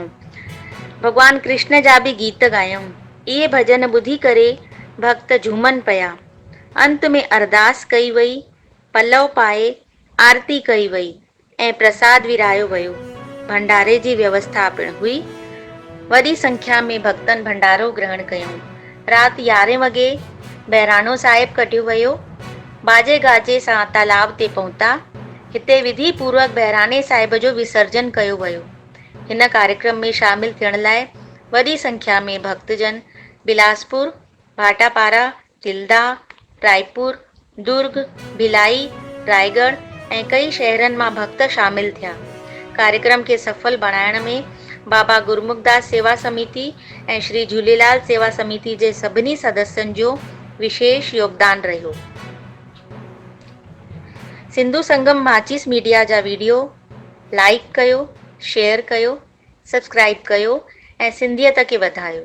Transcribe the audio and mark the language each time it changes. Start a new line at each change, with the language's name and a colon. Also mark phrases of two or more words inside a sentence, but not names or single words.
Sindhi: भॻवान कृष्ण जा बि गीत ॻायऊं। इहे भॼन ॿुधी करे भक्त झूमनि पिया। अंत में अरदास कई वई, पलव पाए आरती कई वई ऐं प्रसाद विरायो वियो। भंडारे जी व्यवस्था पिणु हुई। वॾी संख्या में भक्तनि भंडारो ग्रहण कयूं। राति 11 वॻे बहिराणो साहिब कढियो वियो। बाजे गाजे सां तालाब ते पहुता। हिते विधि पूर्वक बहिराणे साहिब जो विसर्जन कयो वियो। हिन कार्यक्रम में शामिल थियण लाइ वॾी संख्या में भक्तजन बिलासपुर, भाटापारा, तिल्दा, रायपुर, दुर्ग, भिलाई, रायगढ़ ऐं कई शहरनि मां भक्त शामिल थिया। कार्यक्रम खे सफल बणाइण में बाबा गुरमुखदास सेवा समिति ऐं श्री झूलेलाल सेवा समिति जे सभिनी सदस्यनि जो विशेष योगदान रहियो। सिंधु संगम माचिस मीडिया जा वीडियो लाइक कयो, शेयर कयो, सब्सक्राइब कयो ऐं सिंधियत खे वधायो।